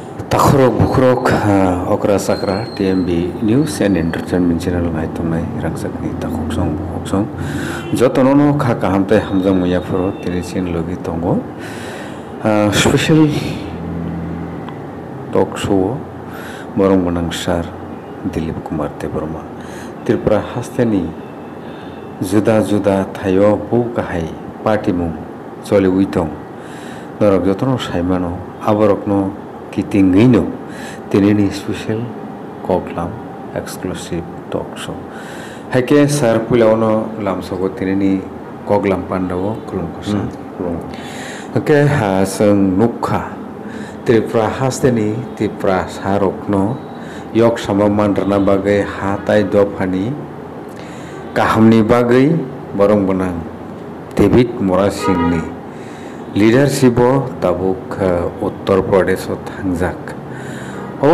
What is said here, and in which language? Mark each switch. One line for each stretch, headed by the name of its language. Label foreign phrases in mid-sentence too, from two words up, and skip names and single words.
Kok Borok: Takhorok bukrok okra sakra TMB News and Entertainment Channel ngai tunai rangsakni takhok song jotono kha kahamte hamjang muya phoro tinisin logi tongo special
English: talk show
Kok Borok: borong bonang sar Dilip Kumar Debarma Tripura hasteni juda thayo bu kahai party mung choli uitong norok jotono saimano aborokno Kitingino tinini special koklam
English: exclusive talk show
Kok Borok: hake sar pulaono lamsogo tinini koklam pandawo kulum kosa hake ha sang nukha Tripura hasteni Tripura sarokno yok samamandrana bagai hatai dofani kahamni bagai borong bonang David Morasingni leadership tabuk Uttar Pradesh thangjak o